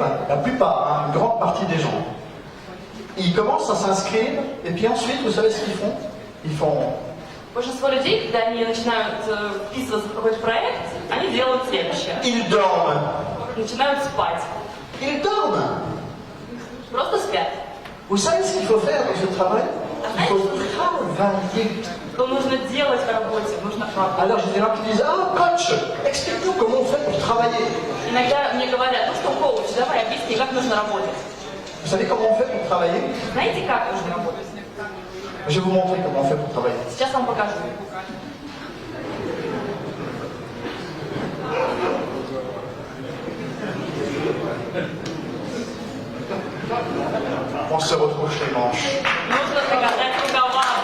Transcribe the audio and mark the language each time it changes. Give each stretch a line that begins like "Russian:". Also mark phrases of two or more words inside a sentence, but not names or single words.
French: La plupart, une grande partie des gens. Ils commencent à s'inscrire, et puis ensuite, vous savez ce qu'ils font? Ils font...
Russian: Большинство людей, когда они начинают вписываться в какой-то проект, они делают следующее.
French: Ils dorment.
Russian: Начинают спать.
French: Ils dorment.
Russian: Просто спят.
French: Vous savez ce qu'il faut faire dans ce travail? Il faut travailler.
Russian: Что нужно делать в работе, нужно работать.
French: Alors j'ai des gens qui disent, ah coach, explique-nous comment on fait pour travailler.
Russian: Иногда мне говорят, ну что, коуч, давай объясни, как нужно работать.
French: Vous savez comment on fait pour travailler?
Russian: Знаете, как нужно работать?
French: Je vais vous montrer comment on fait pour travailler.
Russian: Сейчас вам покажу.
French: On se retrouve les manches.
Russian: Нужно закатать рукава.